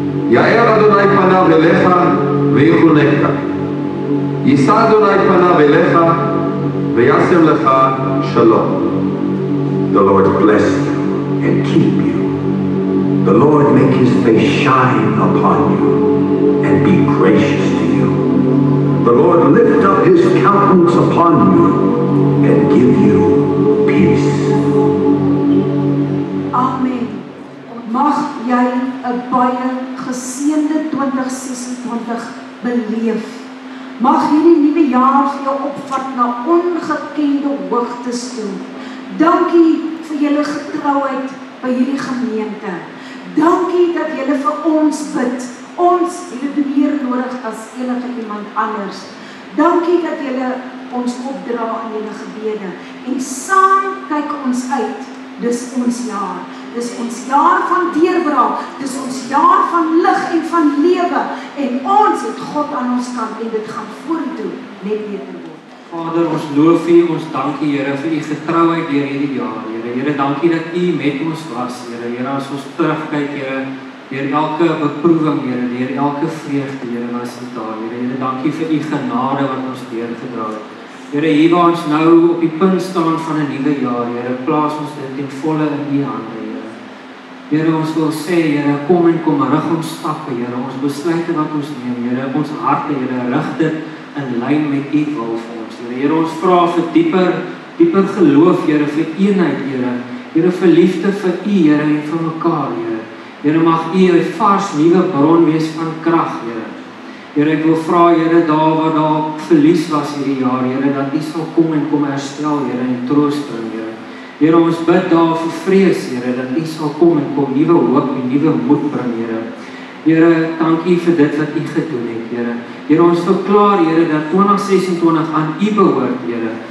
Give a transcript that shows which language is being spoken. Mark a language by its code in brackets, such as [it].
[he] יאר אדוני פניו אליך ויחונקה. יישא אדוני פניו אליך וישם לך שלום. [en] The Lord bless you and keep you. The Lord make his face shine upon you and be gracious to you. The Lord lift up his countenance upon you and give you peace. Amen. [af] Mag jy 'n baie geseënde 2026 beleef. Mag hierdie nuwe jaar vir jou opvat na ongekende hoogtes toe. Dankie vir julle getrouheid by hierdie gemeente. Dankie dat julle vir ons bid. Ons het dit meer nodig as enige iemand anders. Dankie dat julle ons opdra in julle gebede. En saam kyk ons uit dis ons jaar. Dis ons jaar van deurbraak, dis ons jaar van lig en van lewe, en ons het God aan ons kant, en dit gaan vorentoe net beter word. Vader, ons loof U, ons dankie Here vir U getrouheid deur hierdie jaar, Here. Here, dankie dat U met ons was, Here. Here, as ons terugkyk, Here, deur elke beproewing, Here, deur elke vreugde, Here, was U daar, Here. Here, dankie vir U genade wat ons deurgedra het. Here, hier waar ons nou op die punt staan van 'n nuwe jaar, Here, plaas ons dit ten volle in U hande, Here. Here, ons wil sê, Here, kom rig ons stappe, Here, ons besluite wat ons neem, Here, ons harte, Here, rig dit in lyn met U wil vir ons, Here. Here, ons vra vir dieper geloof, Here, vir eenheid, Here. Here, vir liefde vir U, Here, en vir mekaar, Here. Here, mag U 'n vars nuwe bron wees van krag, Here. Here, ek wil vra, Here, daar waar daar verlies was hierdie jaar, Here, dat U sal kom herstel, Here, en troos bring, Here. Here, ons bid daar vir vrees, Here, dat U sal kom nuwe hoop en nuwe moed bring, Here. Here, dankie vir dit wat U gedoen het, Here. Here, ons verklaar, Here, dat 2026 aan U behoort, Here.